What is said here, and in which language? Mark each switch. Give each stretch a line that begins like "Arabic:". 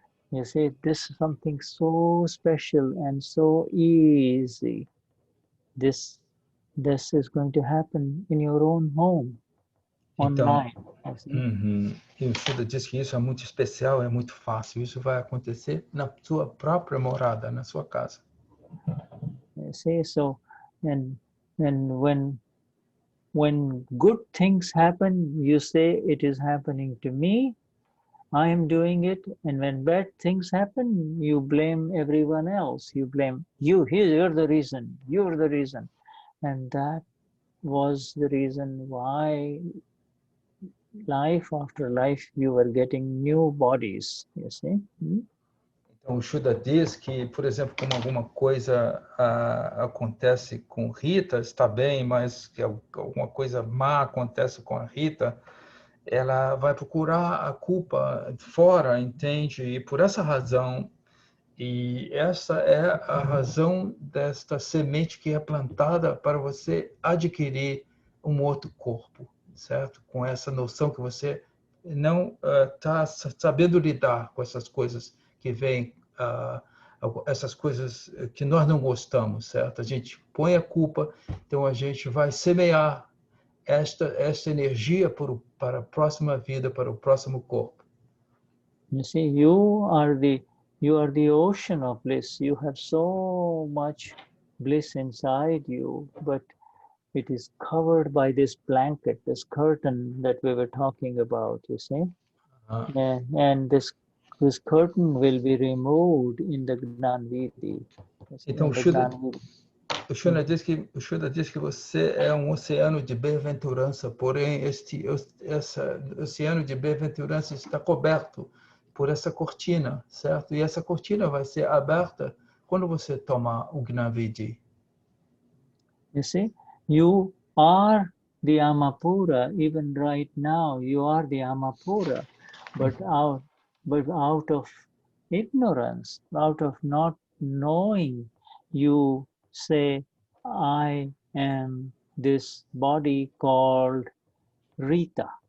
English: You see, this is something so special and so easy. This is going to happen in your own home, online.
Portuguese: E o Shuddha diz que isso é muito especial, é muito fácil. Isso vai acontecer na sua própria morada, na sua casa.
English: You see, so and when good things happen, you say it is happening to me, I am doing it, and when bad things happen, you blame everyone else. You blame you're the reason, you're the reason. And that was the reason why life after life you were getting new bodies, you see.
Portuguese: Então, o Shuddha diz que, por exemplo, como alguma coisa acontece com Rita, está bem, mas que alguma coisa má acontece com a Rita, ela vai procurar a culpa fora, entende? E por essa razão, e essa é a razão desta semente que é plantada para você adquirir um outro corpo, certo? Com essa noção que você não está sabendo lidar com essas coisas que vêm, essas coisas que nós não gostamos, certo? A gente põe a culpa, então a gente vai semear esta energia para a próxima vida, para o próximo corpo.
English: You see, you are the ocean of bliss. You have so much bliss inside you, but it is covered by this blanket, this curtain that we were talking about, you see. And this curtain will be removed in the Gnani.
Portuguese: Então, o Shuddha diz que você é um oceano de bem-aventurança, porém esse oceano de bem-aventurança está coberto por essa cortina, certo? E essa cortina vai ser aberta quando você tomar o Gnavidi.
English: You see, you are the Amapura, even right now, you are the Amapura, but out of ignorance, out of not knowing, you say, I am this body called Rita.